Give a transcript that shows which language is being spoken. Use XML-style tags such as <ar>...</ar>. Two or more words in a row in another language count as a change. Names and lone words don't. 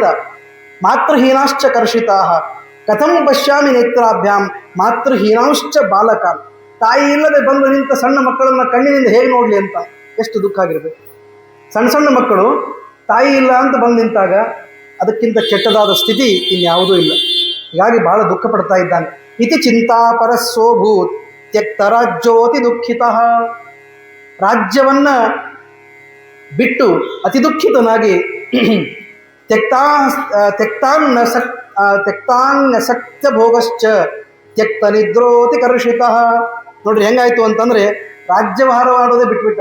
<sa>ಮಾತೃಹೀನಾಶ್ಚ ಕರ್ಷಿತಾ ಕಥಂ ಪಶ್ಯಾಮಿ ನೇತ್ರಾಭ್ಯಾಂ ಮಾತೃಹೀನಾಂಶ್ಚ ಬಾಲಕಾನ್.</sa> <kn>ತಾಯಿ ಇಲ್ಲದೆ ಬಂದು ನಿಂತ ಸಣ್ಣ ಮಕ್ಕಳನ್ನ ಕಣ್ಣಿನಿಂದ ಹೇಗೆ ನೋಡಲಿ ಅಂತ ಎಷ್ಟು ದುಃಖ ಆಗಿರಬೇಕು. ಸಣ್ಣ ಸಣ್ಣ ಮಕ್ಕಳು ತಾಯಿ ಇಲ್ಲ ಅಂತ ಬಂದು ನಿಂತಾಗ ಅದಕ್ಕಿಂತ ಕೆಟ್ಟದಾದ ಸ್ಥಿತಿ ಇನ್ಯಾವುದೂ ಇಲ್ಲ. ಹೀಗಾಗಿ ಬಹಳ ದುಃಖ ಪಡ್ತಾ ಇದ್ದಾನೆ.</kn> <sa>ಇತಿ ಚಿಂತಾ ಪರಸ್ಸೋಭೂತ್ ತ್ಯಕ್ತ ರಾಜ್ಯೋತಿ ದುಃಖಿತ.</sa> <kn>ರಾಜ್ಯವನ್ನ ಬಿಟ್ಟು ಅತಿ ದುಃಖಿತನಾಗಿ</kn> <sa>ತ್ಯಕ್ತಾನ್ಯಸಕ್ತ ಭೋಗಶ್ಚ ತ್ಯಕ್ತ ನಿದ್ರೋತಿ ಕರ್ಷಿತ.</sa> <kn>ನೋಡ್ರಿ ಹೆಂಗಾಯ್ತು ಅಂತಂದ್ರೆ, ರಾಜ್ಯಭಾರವಾಡೋದೇ ಬಿಟ್ಬಿಟ್ಟ.</kn>